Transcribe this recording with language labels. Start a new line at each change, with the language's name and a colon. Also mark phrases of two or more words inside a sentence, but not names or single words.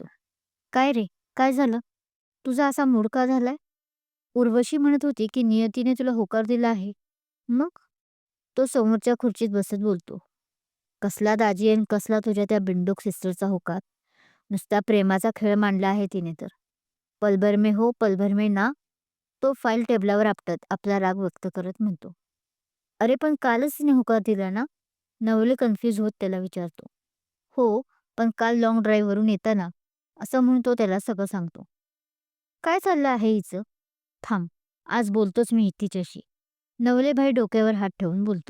Marathi: "काय रे, काय झालं? तुझा असा मूड का झालाय?" उर्वशी म्हणत होती की नियतीने तुला होकार दिला आहे. "मग?" तो समोरच्या खुर्चीत बसत बोलतो. "कसला दाजी आणि कसला तुझ्या त्या बिंडोक सिस्टरचा होकार. नुसता प्रेमाचा खेळ मांडला आहे तिने तर.
Hindi: पल भर में हो, पल भर में ना."
Marathi: तो फाईल टेबलावर आपटत आपला राग व्यक्त करत म्हणतो. "अरे पण कालच तिने होकार दिला ना?" नवले कन्फ्यूज होत त्याला विचारतो. "हो, पण काल लाँग ड्राईव्हवरून येताना." असं म्हणून तो त्याला सगळं सांगतो. "काय चाललं आहे हिचं? थांब, आज बोलतोच मी तिच्याशी." नवले भाई डोक्यावर हात ठेवून बोलतो.